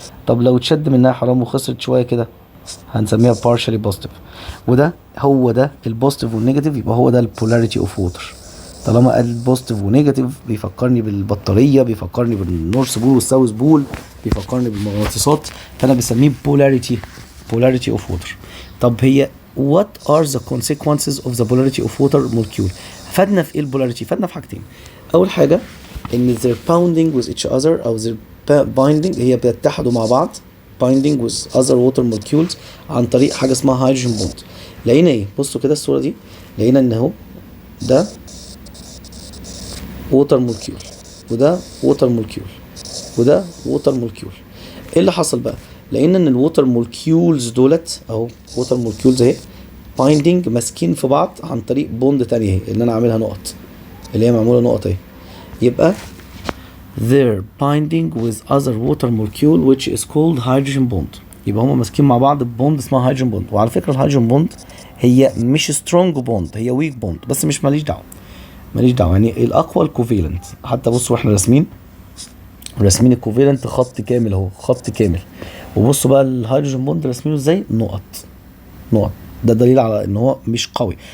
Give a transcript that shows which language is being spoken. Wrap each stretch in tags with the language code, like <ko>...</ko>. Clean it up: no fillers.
<ar>طب لو اتشد منها حرام وخسرت شويه كده هنسميها بارشالي بوزيتيف. وده هو ده البوزيتيف والنيجاتيف، يبقى هو ده البولاريتي اوف ووتر. طالما قال بوزيتيف ونيجاتيف بيفكرني بالبطاريه، بيفكرني بالنورث بول والساوث بول، بيفكرني بالمغناطيسات، فانا بسميه</ar> <en>polarity of water.</en> <ar>طب هي</ar> <en>what are the consequences of the polarity of water molecule؟</en> <ar>فادنا في ايه البولاريتي؟ فادنا في حاجتين. اول حاجه ان</ar> <en>they're bonding with each other او they're binding،</en> <ar>هي بيتحدوا مع بعض</ar> <en>binding with other water molecules</en> <ar>عن طريق حاجه اسمها</ar> <en>Hydrogen bond.</en> <ar>لقينا ايه؟ بصوا كده الصوره دي، لقينا ان اهو ده ووتر مولكيول، وده ووتر مولكيول، وده ووتر مولكيول. ايه اللي حصل بقى؟ لقينا ان الووتر مولكيولز دولت اهو، ووتر مولكيولز اهي بايندينج، ماسكين في بعض عن طريق بوند تانية اهي اللي انا عاملها نقط، اللي هي معموله نقط اهي.</ar> <en>يبقى they're binding with other water molecule which is called hydrogen bond.</en> <ar>يبقى هما ماسكين مع بعض بوند اسمها هيدروجين بوند. وعلى فكره الهيدروجين بوند هي مش سترونج بوند، هي ويك بوند، بس مش ماليش دعوه يعني الاقوى الكوفيلنت. حتى بصوا احنا راسمين الكوفيلنت خط كامل اهو، خط كامل. وبصوا بقى الهيدروجين بوند راسمينه ازاي؟ نقط. ده دليل على ان هو مش قوي.</ar>